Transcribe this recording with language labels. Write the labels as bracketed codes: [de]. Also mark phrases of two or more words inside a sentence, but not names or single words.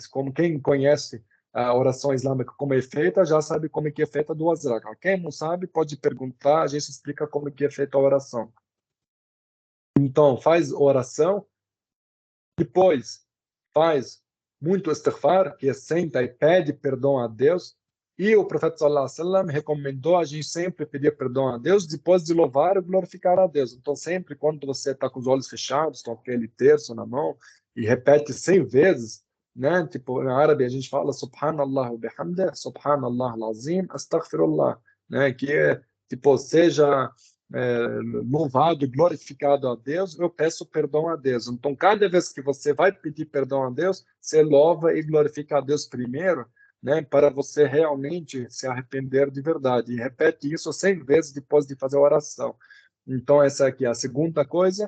[pt] Como quem conhece a oração islâmica como é feita, já sabe como é que é feita 2 rak'ah. Quem não sabe pode perguntar, a gente explica como é que é feita a oração. Então, faz oração, depois faz muito istighfar, que é senta e pede perdão a Deus. E o profeta [ar] صلى الله عليه وسلم [pt] recomendou a gente sempre pedir perdão a Deus depois de louvar e glorificar a Deus. Então, sempre quando você está com os olhos fechados, com aquele terço na mão, e repete 100 vezes, né? Tipo, em árabe a gente fala [ar] سبحان الله وبحمده، سبحان الله العظيم، أستغفر الله, [pt] né? Que é, tipo, seja louvado e glorificado a Deus, eu peço perdão a Deus. Então, cada vez que você vai pedir perdão a Deus, você louva e glorifica a Deus primeiro, né, para você realmente se arrepender de verdade. E repete isso 100 vezes depois de fazer a oração. Então, essa aqui é a segunda coisa.